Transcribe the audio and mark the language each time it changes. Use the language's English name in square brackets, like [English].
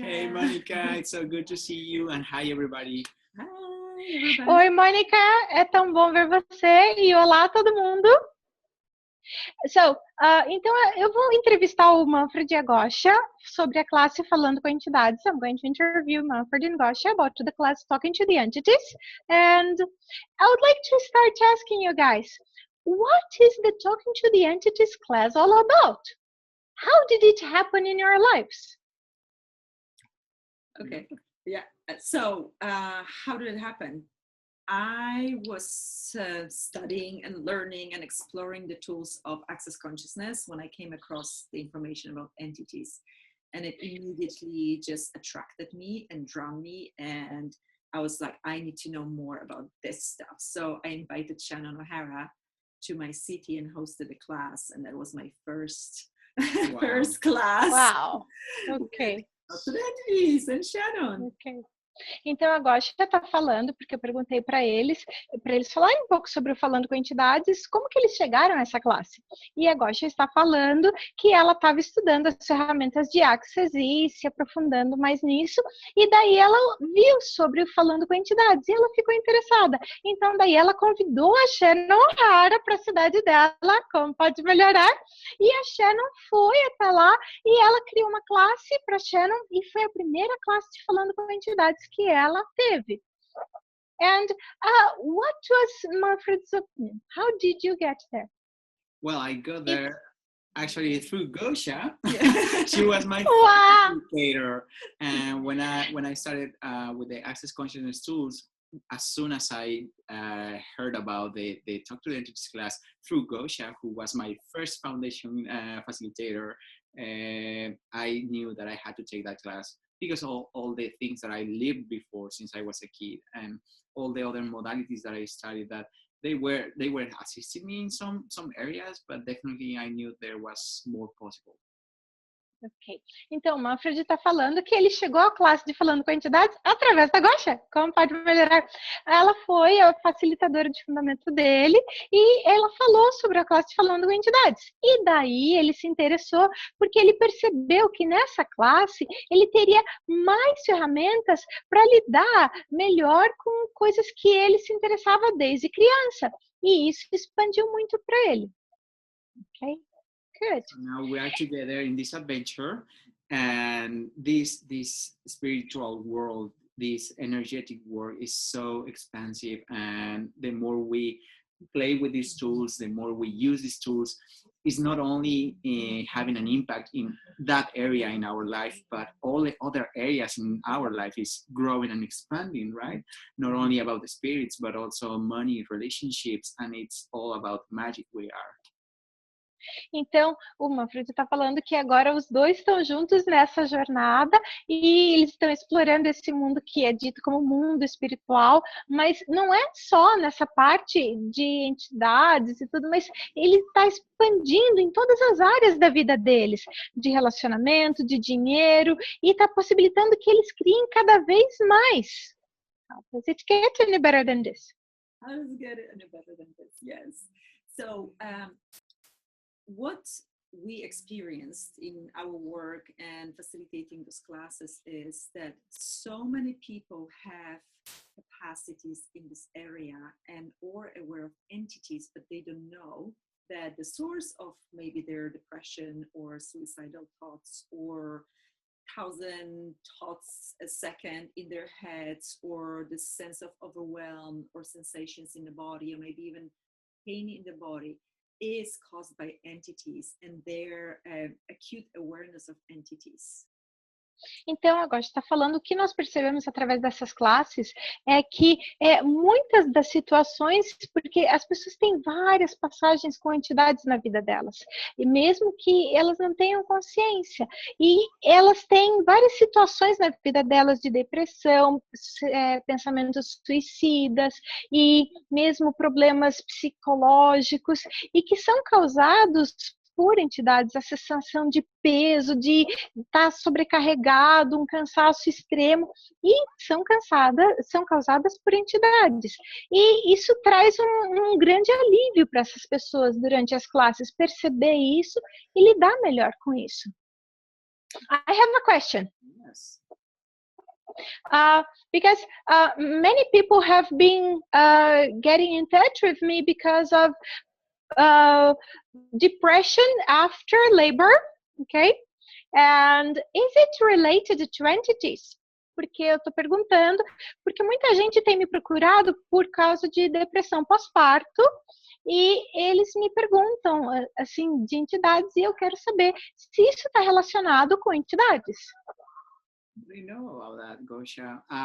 [English] Hey, Monica. It's so good to see you. And hi, everybody. Hi, everybody. [Portuguese] Oi, Mônica. É tão bom ver você. E olá, todo mundo. Então eu vou entrevistar o Manfred e a Gosha sobre a classe Falando com Entidades. [English] I'm going to interview Manfred and Gosha about the class Talking to the Entities. And I would like to start asking you guys, what is the Talking to the Entities class all about? How did it happen in your lives? Okay, yeah. So how did it happen? I was studying and learning and exploring the tools of Access Consciousness when I came across the information about entities. And it immediately just attracted me and drawn me. And I was like, I need to know more about this stuff. So I invited Shannon O'Hara to my city and hosted a class. And that was my first, first class. Wow. Okay. Entities and Shannon. Okay. [Portuguese] Então, a Gosha está falando, porque eu perguntei para eles falarem um pouco sobre o Falando com Entidades, como que eles chegaram a essa classe. E a Gosha está falando que ela estava estudando as ferramentas de Access e se aprofundando mais nisso, e daí ela viu sobre o Falando com Entidades, e ela ficou interessada. Então, daí ela convidou a Shannon O'Hara para a cidade dela, como pode melhorar, e a Shannon foi até lá, e ela criou uma classe para a Shannon, e foi a primeira classe de Falando com Entidades que ela teve. [English] And what was Manfred's opinion? How did you get there? Well, I got there actually through Gosha. She was my educator, and when I started with the Access Consciousness tools, as soon as I heard about the Talk to the Entities class through Gosha, who was my first foundation facilitator, I knew that I had to take that class because all the things that I lived before since I was a kid, and all the other modalities that I studied, that they were assisting me in some areas, but definitely I knew there was more possible. Ok. [Portuguese] Então, o Manfred está falando que ele chegou à classe de Falando com Entidades através da Gosha. Como pode melhorar? Ela foi a facilitadora de fundamento dele e ela falou sobre a classe de Falando com Entidades. E daí ele se interessou porque ele percebeu que nessa classe ele teria mais ferramentas para lidar melhor com coisas que ele se interessava desde criança. E isso expandiu muito para ele. [English] Ok? Good. So now we are together in this adventure, and this spiritual world, this energetic world is so expansive, and the more we play with these tools, the more we use these tools, is not only having an impact in that area in our life, but all the other areas in our life is growing and expanding, right? Not only about the spirits, but also money, relationships, and it's all about magic we are. [Portuguese] Então, o Manfred está falando que agora os dois estão juntos nessa jornada e eles estão explorando esse mundo que é dito como mundo espiritual, mas não é só nessa parte de entidades e tudo, mas ele está expandindo em todas as áreas da vida deles, de relacionamento, de dinheiro, e está possibilitando que eles criem cada vez mais. [English] Does it get any better than this? How does it get any better than this? Yes. So, what we experienced in our work and facilitating those classes is that so many people have capacities in this area and or aware of entities, but they don't know that the source of maybe their depression or suicidal thoughts or 1,000 thoughts a second in their heads, or the sense of overwhelm or sensations in the body, or maybe even pain in the body, is caused by entities and their acute awareness of entities. [Portuguese] Então, agora está falando, o que nós percebemos através dessas classes é que muitas das situações, porque as pessoas têm várias passagens com entidades na vida delas, e mesmo que elas não tenham consciência, e elas têm várias situações na vida delas de depressão, pensamentos suicidas, e mesmo problemas psicológicos, e que são causados por entidades, a sensação de peso, de estar sobrecarregado, um cansaço extremo, e são causadas por entidades. E isso traz um grande alívio para essas pessoas durante as classes, perceber isso e lidar melhor com isso. [English] I have a question. Yes. Because many people have been getting in touch with me because of depression after labor, okay? And is it related to entities? [Portuguese] Porque eu estou perguntando, porque muita gente tem me procurado por causa de depressão pós-parto, e eles me perguntam, assim, de entidades, e eu quero saber se isso está relacionado com entidades. [English] We know about that, Gosha.